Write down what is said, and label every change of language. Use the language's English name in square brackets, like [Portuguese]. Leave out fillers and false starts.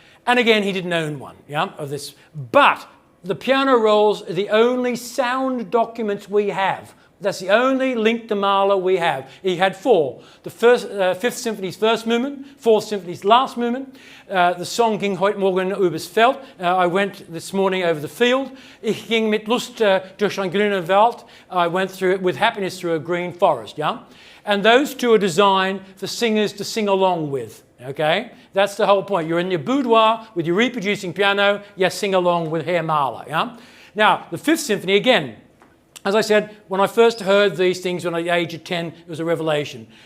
[English] And again, he didn't own one, yeah, of this. But the piano rolls are the only sound documents we have. That's the only link to Mahler we have. He had 4. The Fifth Symphony's first movement, Fourth Symphony's last movement, the song Ging heute Morgen übers Feld. I went this morning over the field. [German] Ich ging mit Lust durch ein grünen Wald. [English] I went through it with happiness through a green forest, yeah? And those 2 are designed for singers to sing along with. Okay, that's the whole point. You're in your boudoir with your reproducing piano, you sing along with Herr Mahler. Yeah? Now, the Fifth Symphony, again, as I said, when I first heard these things when I was the age of 10, it was a revelation.